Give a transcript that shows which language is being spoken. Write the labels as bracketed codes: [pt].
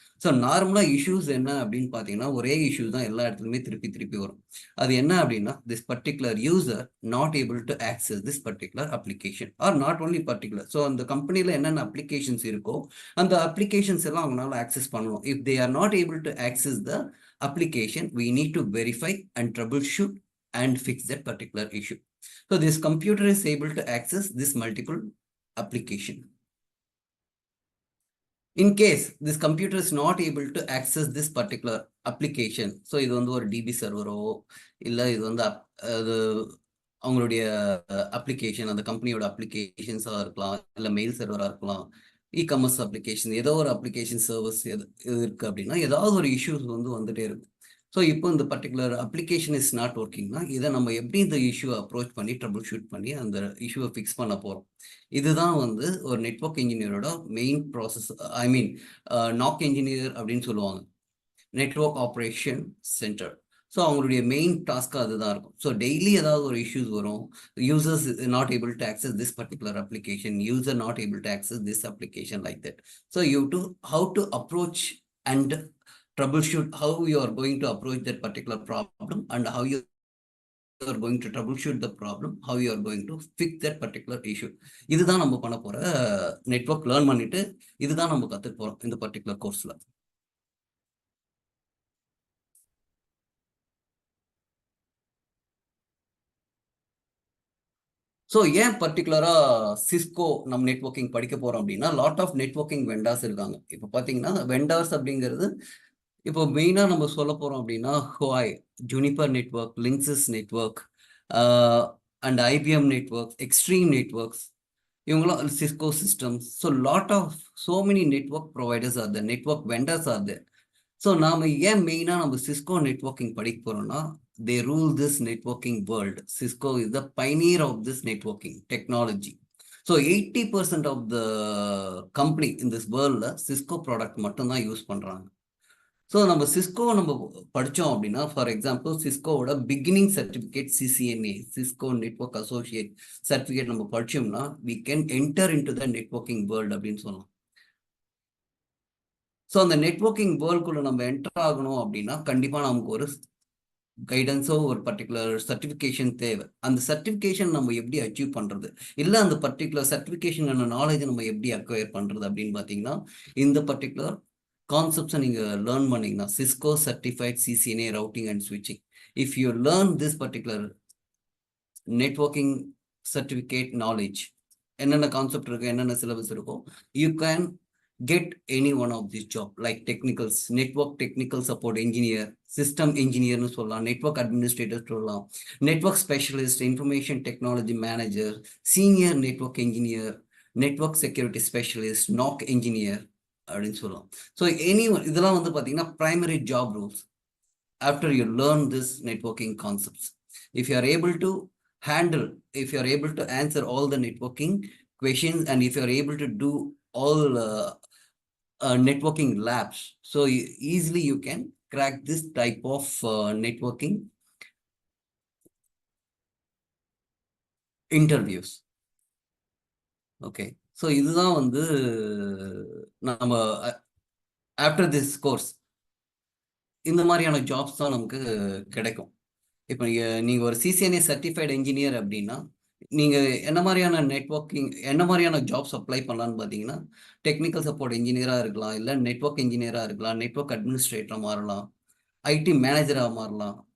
[ta] So நார்மலாக issues என்ன அப்படின்னு பார்த்தீங்கன்னா ஒரே இஷ்யூ தான் எல்லா இடத்துலையுமே திருப்பி வரும். அது என்ன அப்படின்னா [en] This particular user not able to access this particular application or not only particular. [ta] So அந்த கம்பெனியில் என்னென்ன அப்ளிகேஷன்ஸ் இருக்கோ அந்த அப்ளிகேஷன்ஸ் எல்லாம் அவங்களால ஆக்சஸ் பண்ணணும். [en] If they are not able to access the application we need to verify and troubleshoot and fix that particular issue. So this computer is able to access this multiple application. In case this computer is not able to access this particular application, so [ta] இது வந்து ஒரு DB சர்வரோ இல்லை இது வந்து அது அவங்களுடைய application, அந்த கம்பெனியோட அப்ளிகேஷன்ஸாக இருக்கலாம், இல்லை மெயில் சர்வராக இருக்கலாம், இ-காமர்ஸ் அப்ளிகேஷன், ஏதோ ஒரு அப்ளிகேஷன் சர்வீஸ் இருக்கு அப்படின்னா ஏதாவது ஒரு இஷ்யூஸ் வந்து வந்துட்டே இருக்கு. ஸோ இப்போ இந்த பர்டிகுலர் அப்ளிகேஷன் இஸ் நாட் ஒர்க்கிங்னா இதை நம்ம எப்படி இந்த இஷ்யூவை அப்ரோச் பண்ணி ட்ரபிள் ஷூட் பண்ணி அந்த இஷ்யூவை ஃபிக்ஸ் பண்ண போகிறோம். இதுதான் வந்து ஒரு நெட்வொர்க் இன்ஜினியரோட மெயின் ப்ராசஸ். [en] I mean [ta] நாக் இன்ஜினியர் அப்படின்னு சொல்லுவாங்க, நெட்வொர்க் ஆப்ரேஷன் சென்டர். ஸோ அவங்களுடைய மெயின் டாஸ்க்காக அதுதான் இருக்கும். ஸோ டெய்லி ஏதாவது ஒரு இஷ்யூஸ் வரும், [en] Users not able to access this particular application, user not able to access this application, like that. So how to approach and troubleshoot, how you are going to approach that particular problem and how you are going to troubleshoot the problem, how you are going to fix that particular issue. [ta] இதுதான் நம்ம பண்ண போற network learn பண்ணிட்டு இதுதான் நம்ம கத்துக்க போறோம் இந்த பர்டிகுலர் கோர்ஸ்ல. ஸோ ஏன் பர்டிகுலரா சிஸ்கோ நம்ம நெட்வொர்க்கிங் படிக்க போறோம் அப்படின்னா, லாட் ஆஃப் நெட்வொர்க்கிங் வெண்டார்ஸ் இருக்காங்க. இப்போ பார்த்தீங்கன்னா வெண்டார்ஸ் அப்படிங்கிறது இப்போ மெயினாக நம்ம சொல்ல போகிறோம் அப்படின்னா ஹுவாய், Juniper network, லிங்க்ஸஸ் network and IBM networks, extreme networks, இவங்களாம் Cisco systems. [en] So lot of so many network providers are there, network vendors are there. [ta] So நாம் ஏன் மெயினாக நம்ம சிஸ்கோ நெட்வொர்க்கிங் படிக்க போகிறோம்னா, [en] they rule this networking world. Cisco is the pioneer of this networking technology. So 80% of the company in this world Cisco product [ta] மட்டும்தான் use பண்ணுறாங்க. So நம்ம Cisco நம்ம படித்தோம் அப்படின்னா, for example சிஸ்கோவோட beginning certificate CCNA, Cisco network associate certificate நம்ம படித்தோம்னா [en] we can enter into the networking world [ta] அப்படின்னு சொல்லலாம். So அந்த நெட்வொர்க்கிங் வேர்ல்டுக்குள்ள நம்ம என்டர் ஆகணும் அப்படின்னா கண்டிப்பாக நமக்கு ஒரு கைடன்ஸோ ஒரு பர்டிகுலர் சர்டிஃபிகேஷன் தேவை. அந்த சர்டிஃபிகேஷன் நம்ம எப்படி அச்சீவ் பண்ணுறது, இல்லை அந்த பர்டிகுலர் சர்டிஃபிகேஷனான நாலேஜை நம்ம எப்படி அக்வயர் பண்ணுறது அப்படின்னு பார்த்தீங்கன்னா, இந்த பர்டிகுலர் கான்செப்ட்ஸை நீங்கள் லேர்ன் பண்ணிங்கன்னா, Cisco certified CCNA routing and ஸ்விட்சிங், [en] if you learn this particular [ta] networking certificate knowledge, என்னென்ன கான்செப்ட் இருக்கோ, என்னென்ன சிலபஸ் இருக்கோ, [en] you can get any one of this job like technicals, network technical support engineer, system engineer nu sollலாம், network administrator சொல்லலாம், network specialist, information technology manager, senior network engineer, network security specialist, NOC engineer [ta] அப்படின்னு சொல்லலாம். [en] so anyone [ta] இதெல்லாம் வந்து பார்த்தீங்கன்னா [en] primary job roles after you learn this networking concepts. If you are able to handle, if you are able to answer all the networking questions and if you are able to do all networking labs, so easily you can crack this type of networking interviews. [ta] Okay, so இதுதான் வந்து நம்ம [en] after this course [ta] இந்த மாதிரியான jobs தான் நமக்கு கிடைக்கும். இப்போ நீங்கள் ஒரு CCNA சர்டிஃபைடு என்ஜினியர் அப்படின்னா நீங்கள் என்ன மாதிரியான நெட்வொர்க்கிங், என்ன மாதிரியான ஜாப்ஸ் அப்ளை பண்ணலான்னு பார்த்தீங்கன்னா, டெக்னிக்கல் சப்போர்ட் இன்ஜினியராக இருக்கலாம், இல்லை நெட்வொர்க் இன்ஜினியராக இருக்கலாம், நெட்வொர்க் அட்மினிஸ்ட்ரேட்டராக மாறலாம், IT மேனேஜராக மாறலாம்.